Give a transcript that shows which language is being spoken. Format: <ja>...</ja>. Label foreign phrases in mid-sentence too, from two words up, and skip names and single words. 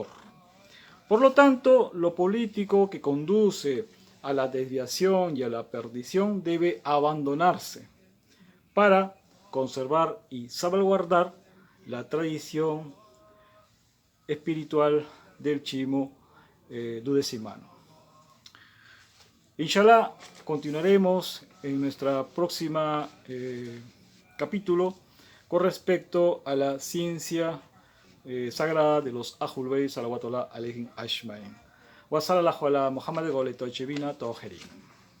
<es>Por lo tanto, lo político que conduce a la desviación y a la perdición debe abandonarse para conservar y salvaguardar la tradición espiritual del chimo duodecimano. Inshallah, continuaremos en nuestra próxima capítulo con respecto a la ciencia sagrada de los Ahlul Bayt</es> <ar>صلوات الله عليهم أجمعين. وصلى الله على محمد وآله وصحبه.</ar>